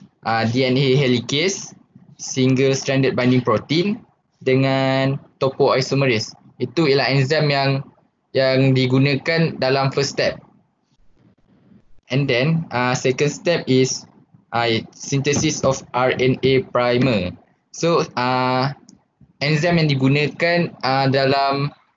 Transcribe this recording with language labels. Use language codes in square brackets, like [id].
[en] DNA helicase, single stranded binding protein dengan topoisomerase. [ms] Itu ialah enzim yang digunakan dalam [en] first step. And then second step is synthesis of RNA primer. [ms] So enzim yang digunakan dalam